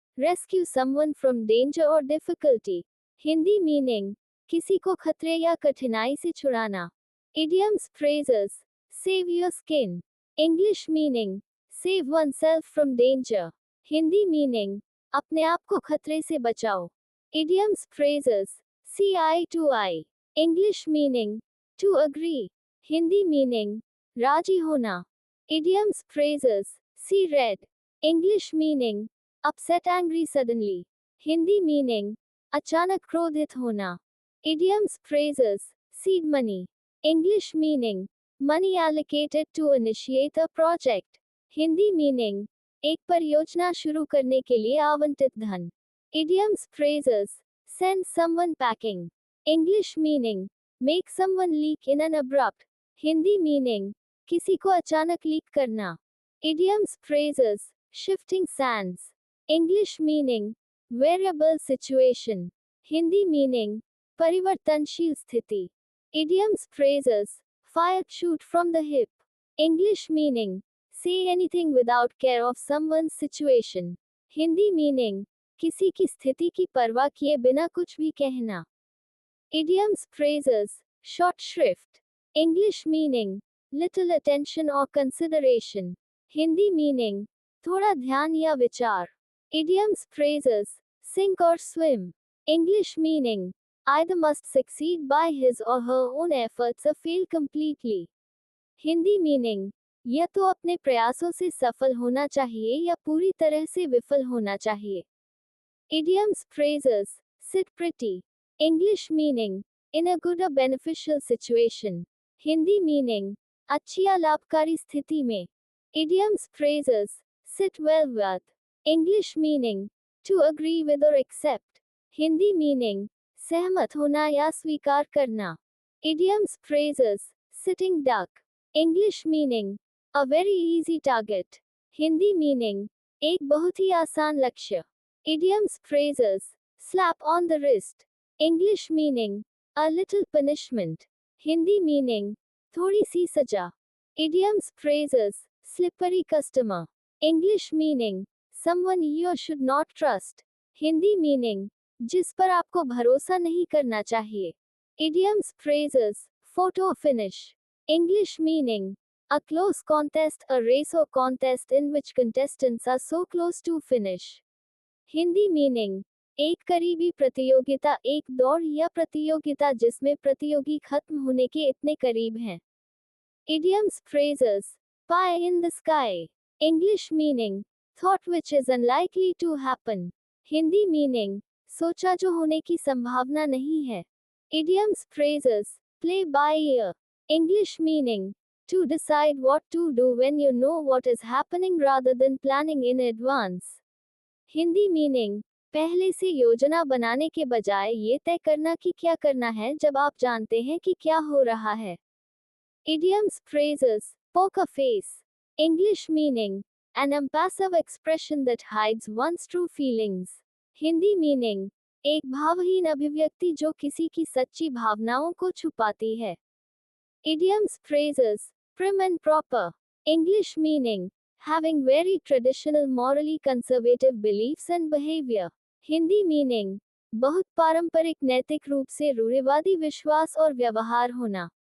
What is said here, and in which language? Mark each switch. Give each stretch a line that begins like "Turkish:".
English: Rescue someone from danger or difficulty. Hindi meaning.
Hindi: किसी को खतरे या कठिनाई से छुड़ाना.
English: Idioms, phrases. Save your skin. English meaning. Save oneself from danger. Hindi meaning.
Hindi: अपने आप को खतरे से बचाओ.
English: Idioms, phrases. See eye to eye. English meaning. To agree. Hindi meaning.
Hindi: राजी होना.
English: Idioms, phrases. See red. English meaning. Upset, angry suddenly. Hindi meaning.
Hindi: अचानक क्रोधित होना.
English: Idioms, phrases. Seed money. English meaning. Money allocated to initiate a project. Hindi meaning.
Hindi: एक परियोजना शुरू करने के लिए आवंटित धन.
English: Idioms, phrases. Send someone packing. English meaning. Make someone leak in an abrupt. Hindi meaning.
Hindi: किसी को अचानक लीक करना.
English: Idioms, phrases. Shifting sands. English meaning. Variable situation. Hindi meaning.
Hindi: परिवर्तनशील स्थिति.
English: Idioms, phrases. Fire, shoot from the hip. English meaning. Say anything without care of someone's situation. Hindi meaning.
Hindi: किसी की स्थिति की परवाह किए बिना कुछ भी कहना.
English: Idioms, phrases. Short shrift. English meaning. Little attention or consideration. Hindi meaning.
Hindi: थोड़ा ध्यान या विचार.
English: Idioms, phrases. Sink or swim. English meaning. Either must succeed by his or her own efforts or fail completely. Hindi meaning.
Hindi: या तो अपने प्रयासों से सफल होना चाहिए या पूरी तरह से विफल होना चाहिए.
English: Idioms, phrases. Sit pretty. English meaning. In a good or beneficial situation. Hindi meaning.
Hindi: अच्छी या लाभकारी स्थिति में.
English: Idioms, phrases. Sit well with. English meaning. To agree with or accept. Hindi meaning.
Hindi: सहमत होना या स्वीकार करना.
English: Idioms, phrases. Sitting duck. English meaning. A very easy target. Hindi meaning.
Hindi: एक बहुत ही आसान लक्ष्य.
English: Idioms, phrases. Slap on the wrist. English meaning. A little punishment. Hindi meaning.
Hindi: थोड़ी सी सजा.
English: Idioms, phrases. Slippery customer. English meaning. Someone you should not trust. Hindi meaning.
Hindi: जिस पर आपको भरोसा नहीं करना चाहिए.
English: Idioms, phrases. Photo finish. English meaning. A close contest, a race or contest in which contestants are so close to finish. Hindi meaning.
Hindi: एक करीबी प्रतियोगिता, एक दौड़ या प्रतियोगिता जिसमें प्रतियोगी खत्म होने के इतने करीब हैं.
English: Idioms, phrases. Pie in the sky. English meaning. Thought which is unlikely to happen. Hindi meaning.
Hindi: सोचा जो होने की संभावना नहीं है.
English: Idioms, phrases. Play by ear. English meaning. To decide what to do when you know what is happening rather than planning in advance. Hindi meaning.
Hindi: पहले से योजना बनाने के बजाय ये तय करना कि क्या करना है जब आप जानते हैं कि क्या हो रहा है.
English: Idioms, phrases. Poker face. English meaning. An impassive expression that hides one's true feelings. Hindi meaning.
Hindi: एक भावहीन अभिव्यक्ति जो किसी की सच्ची भावनाओं को छुपाती है.
English: Idioms, phrases. Prim and proper. English meaning. Having very traditional morally conservative beliefs and behavior. Hindi meaning.
Hindi: बहुत पारंपरिक नैतिक रूप से रूढ़िवादी विश्वास और व्यवहार होना.